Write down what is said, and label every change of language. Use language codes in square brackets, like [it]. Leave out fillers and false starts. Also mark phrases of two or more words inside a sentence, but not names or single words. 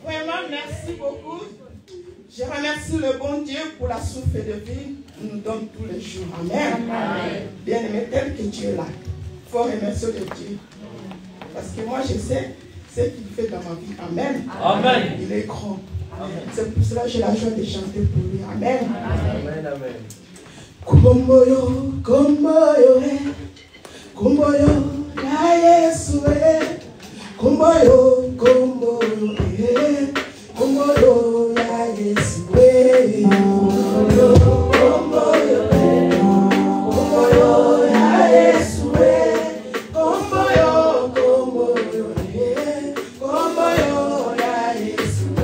[fr] Vraiment merci beaucoup. Je remercie le bon Dieu pour la souffle de vie qu'il nous donne tous les jours. Amen. Bien aimé, tel que tu es là, il faut remercier le Dieu. Parce que moi je sais ce qu'il fait dans ma vie. Amen. Amen. Il est grand. C'est pour cela que j'ai la joie de chanter pour lui. Amen. Amen. Amen. [ln] Kumboyo, kumboyo, kumboyo, na Yesu, kumboyo, kumboyo, kumboyo, na Yesu, kumboyo, kumboyo, kumboyo, na Yesu, kumboyo, kumboyo, kumboyo, na Yesu.